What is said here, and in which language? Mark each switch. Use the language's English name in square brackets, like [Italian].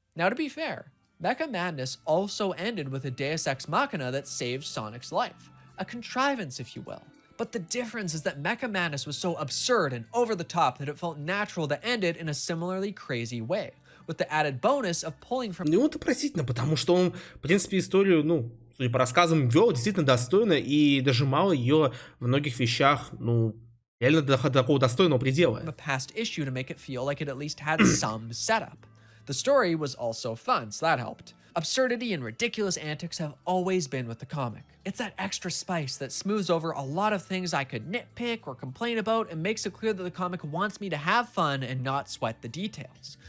[English] Now, to be fair, Mecha Madness also ended with a Deus Ex Machina that saved Sonic's life. A contrivance, if you will. But the difference is that Mecha Madness was so absurd and over the top that it felt natural to end it in a similarly crazy way, with the added bonus of pulling from... [Russian] Ну, это простительно, потому что он, в принципе, историю, ну, судя по рассказам, вел действительно достойно и дожимал ее в многих вещах, ну, реально до такого достойного предела. [English] ...a past issue to make it feel like it at least had some setup. The story was also fun, so that helped. Absurdity and ridiculous antics have always been with the comic. It's that extra spice that smooths over a lot of things I could nitpick or complain about and makes it clear that the comic wants me to have fun and not sweat the details.